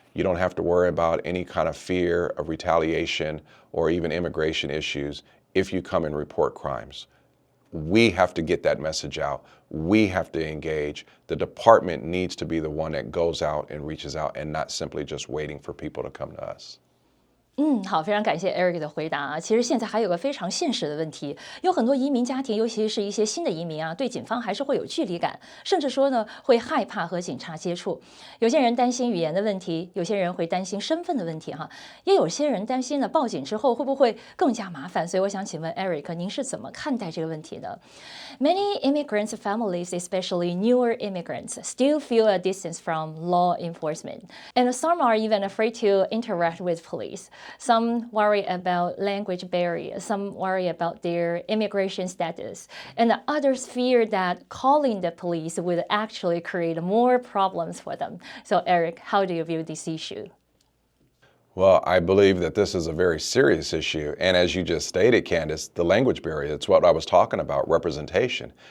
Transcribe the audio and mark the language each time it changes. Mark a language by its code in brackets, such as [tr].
[en] You don't have to worry about any kind of fear of retaliation or even immigration issues if you come and report crimes. We have to get that message out. We have to engage. The department needs to be the one that goes out and reaches out and not simply just waiting for people to come to us. [zh] 好，非常感谢 Eric 的回答啊。其实现在还有个非常现实的问题，有很多移民家庭，尤其是一些新的移民啊，对警方还是会有距离感，甚至说呢会害怕和警察接触。有些人担心语言的问题，有些人会担心身份的问题哈，也有些人担心呢报警之后会不会更加麻烦。所以我想请问 Eric，您是怎么看待这个问题的？ [en] Many immigrants' families, especially newer immigrants, still feel a distance from law enforcement, and some are even afraid to interact with police. Some worry about language barriers, some worry about their immigration status, and others fear that calling the police would actually create more problems for them. So, Eric, how do you view this issue? Well, I believe that this is a very serious issue. And as you just stated, Candace, the language barrier, it's what I was talking about, representation.